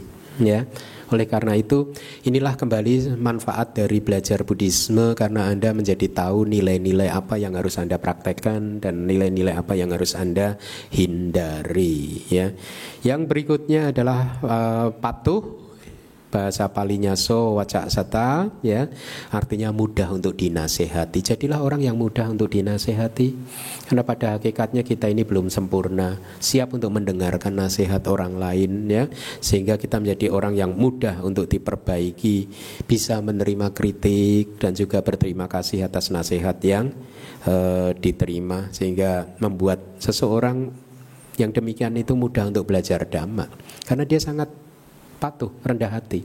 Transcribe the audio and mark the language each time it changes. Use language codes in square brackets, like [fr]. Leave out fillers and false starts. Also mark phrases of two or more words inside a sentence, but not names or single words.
[id] Ya, oleh karena itu inilah kembali manfaat dari belajar Buddhisme, karena Anda menjadi tahu nilai-nilai apa yang harus Anda praktekkan dan nilai-nilai apa yang harus Anda hindari. Ya, yang berikutnya adalah patuh. Bahasa Palinya [pi] so wacak sata [id] ya, artinya mudah untuk dinasehati. Jadilah orang yang mudah untuk dinasehati, karena pada hakikatnya kita ini belum sempurna, siap untuk mendengarkan nasihat orang lain ya, sehingga kita menjadi orang yang mudah untuk diperbaiki, bisa menerima kritik dan juga berterima kasih atas nasihat yang diterima, sehingga membuat seseorang yang demikian itu mudah untuk belajar Dhamma, karena dia sangat patuh, rendah hati.